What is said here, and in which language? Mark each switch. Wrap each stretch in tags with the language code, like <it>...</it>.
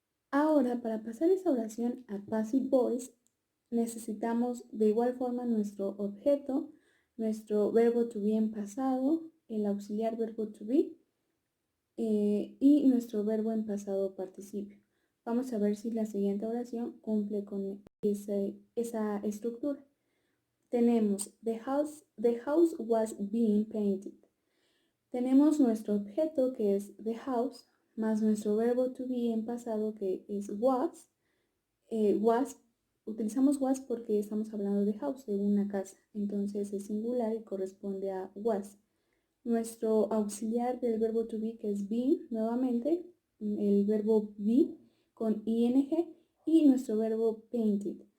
<es>Ahora, para pasar esta oración a passive voice, necesitamos de igual forma nuestro objeto, nuestro verbo to be en pasado, el auxiliar verbo to be y nuestro verbo en pasado participio. Vamos a ver si la siguiente oración cumple con esa estructura. Tenemos</es> <en>the house was being painted.</en> <es>Tenemos nuestro objeto que es the house, más nuestro verbo to be en pasado que es was. Utilizamos was porque estamos hablando de house, de una casa. Entonces es singular y corresponde a was. Nuestro auxiliar del verbo to be que es be, nuevamente, el verbo be con ing y nuestro verbo painted.</es>